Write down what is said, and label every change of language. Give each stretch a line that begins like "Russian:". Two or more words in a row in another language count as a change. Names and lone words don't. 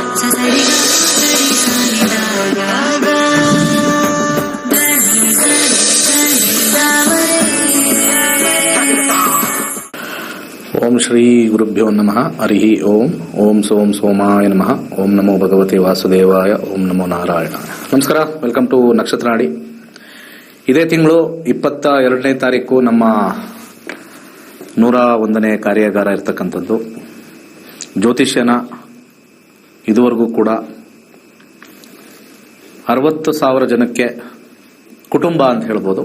Sanskrit: ಓಂ ಶ್ರೀ ಗುರುಭ್ಯೋ ನಮಃ. ಹರಿ ಓಂ. ಓಂ ಸೋಂ ಸೋಮಾಯ ನಮಃ. ಓಂ ನಮೋ ಭಗವತೆ ವಾಸುದೇವಾಯ. ಓಂ ನಮೋ ನಾರಾಯಣ.
Kannada: ನಮಸ್ಕಾರ.
English: welcome to
Kannada: ನಕ್ಷತ್ರ ನಾಡಿ. ಇದೇ ತಿಂಗಳು 22ನೇ ತಾರೀಕು ನಮ್ಮ 101ನೇ ಕಾರ್ಯಾಗಾರ ಇರ್ತಕ್ಕಂಥದ್ದು. ಜ್ಯೋತಿಷ್ಯನ ಇದುವರೆಗೂ ಕೂಡ 60,000 ಜನಕ್ಕೆ ಕುಟುಂಬ ಅಂತ ಹೇಳ್ಬೋದು.